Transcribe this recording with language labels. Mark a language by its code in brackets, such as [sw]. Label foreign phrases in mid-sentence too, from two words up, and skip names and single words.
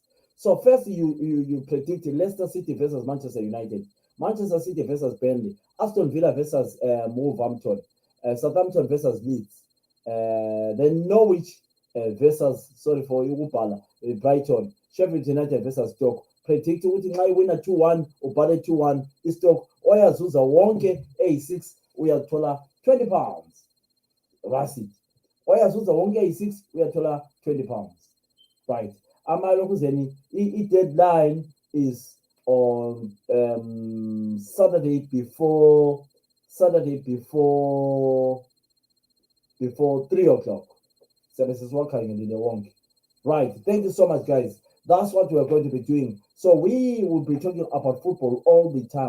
[en] So first you predict Leicester City versus Manchester United, Manchester City versus Burnley, Aston Villa versus Wolverhampton, Southampton versus Leeds, then Norwich versus Brighton, Sheffield United versus Stoke. [nd] Predict ukuthi nxa iwina 2-1 ubhale 2-1 iStoke oyazuza wonke eyi6 uyathola £20. Rasi oyazuza wonke eyi6 uyathola £20. [en] Right. Amalokuzeni i-deadline is on Saturday before 3 o'clock. Right. Thank you so much, guys. That's what we are going to be doing. So we will be talking about football all the time.